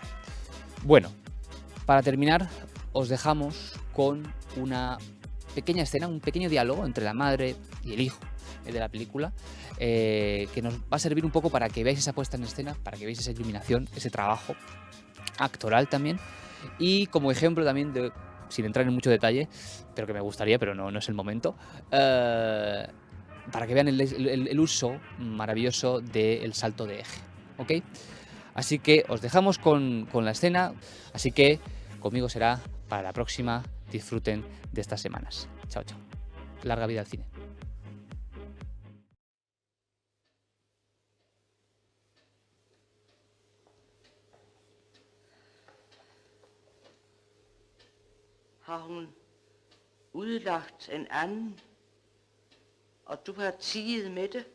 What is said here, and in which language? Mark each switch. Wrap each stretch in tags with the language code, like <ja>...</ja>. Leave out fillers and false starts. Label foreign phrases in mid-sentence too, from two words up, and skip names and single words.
<es>Bueno, para terminar, os dejamos con una pequeña escena, un pequeño diálogo entre la madre y el hijo de la película, que nos va a servir un poco para que veáis esa puesta en escena, para que veáis esa iluminación, ese trabajo actoral también, y como ejemplo también de, sin entrar en mucho detalle, pero que me gustaría, pero no es el momento, para que vean el uso maravilloso del salto de eje, ¿ok? Así que os dejamos con la escena, así que conmigo será para la próxima. Disfruten de estas semanas. Chao, chao. Larga vida al cine.</es> <da>Har hun udlagt en anden, og du har tiet med det?</da>